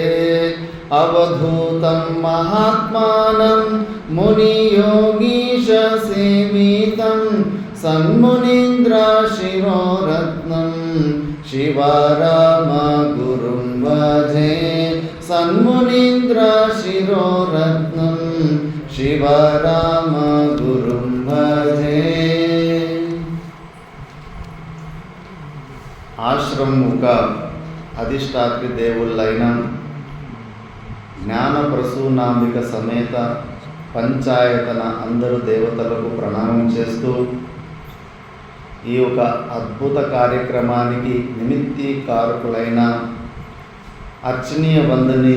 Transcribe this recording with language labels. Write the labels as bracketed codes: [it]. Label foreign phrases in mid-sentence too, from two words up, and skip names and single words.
[sa] अवधूतं महात्मानं मुनियोगीशसेवितं सन्मुनीन्द्रशिरोरत्नं शिवरामगुरुं भजे। सन्मुनीन्द्रशिरोरत्नं शिवरामगुरुं भजे। [te] ఆశ్రమముక అధిష్టాత్రి దేవుళ్ళైన జ్ఞానప్రసూనాంబిక సమేత పంచాయతన అందరు దేవతలకు ప్రణామం చేస్తూ ఈ యొక్క అద్భుత కార్యక్రమానికి నిమిత్తి కారకులైన అర్చనీయ వందనీయ